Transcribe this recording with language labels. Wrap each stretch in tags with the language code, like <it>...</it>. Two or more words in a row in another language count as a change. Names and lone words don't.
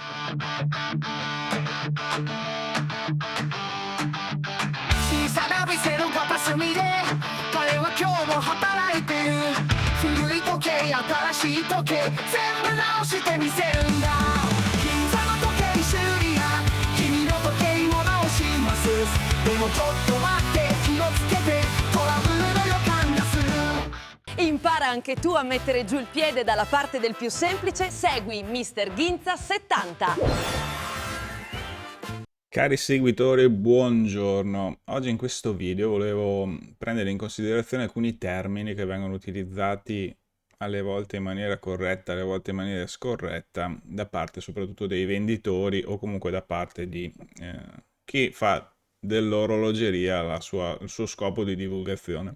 <ja>小さな店の片隅で彼は今日も働いてる。古い時計新しい時計全部直してみせるんだ。銀座の時計修理屋君の時計を直します。でもちょっと待って気をつけてトラブルの予感がする。</ja> <it>Impara anche tu a mettere giù il piede dalla parte del più semplice, segui Mr. Ginza 70. Cari seguitori, buongiorno. Oggi in questo video volevo prendere in considerazione alcuni termini che vengono utilizzati alle volte in maniera corretta, alle volte in maniera scorretta, da parte soprattutto dei venditori o comunque da parte di chi fa dell'orologeria il suo scopo di divulgazione.</it>